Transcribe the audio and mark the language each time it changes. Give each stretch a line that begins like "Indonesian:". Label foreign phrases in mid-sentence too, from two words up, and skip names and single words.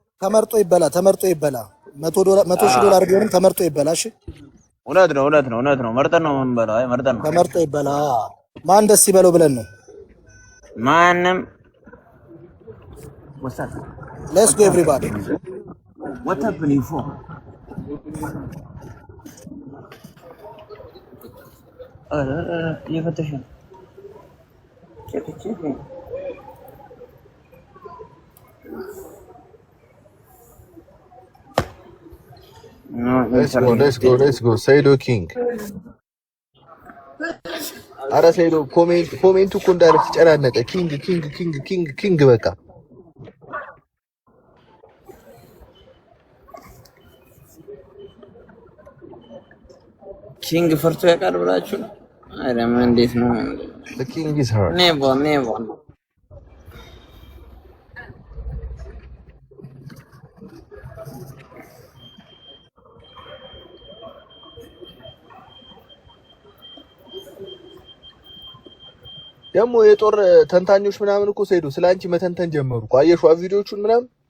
Amharic: ተመርጦ ይበላ 100 ዶላር ቢሆንም ተመርጦ ይበላ። እሺ እውነት ነው። መርጠን ነው የምንበላው። አይ መርጠን ነው። ተመርጦ ይበላ። ማን ደስ ይበለው ብለን ነው። ማንም
English: let's go everybody what happening for
Amharic: እየፈተሽ ነው ቼክ
English: let's go
Amharic: ሰይዶ ኪንግ። አረ ሰይዶ ኮሜንቱ እኮ እንዳለ ተጨናነቀ። ኪንግ በቃ ኪንግ ፈርቶ ያውቃል ብላችሁ? አረ ምን እንዴት ነው?
English: the king is her never
Amharic: ደግሞ የጦር ተንታኞች ምናምን እኮ ሰይዶ ስላንቺ መተንተን ጀመሩ እኮ። አየሽው ቪዲዮቹን ምናምን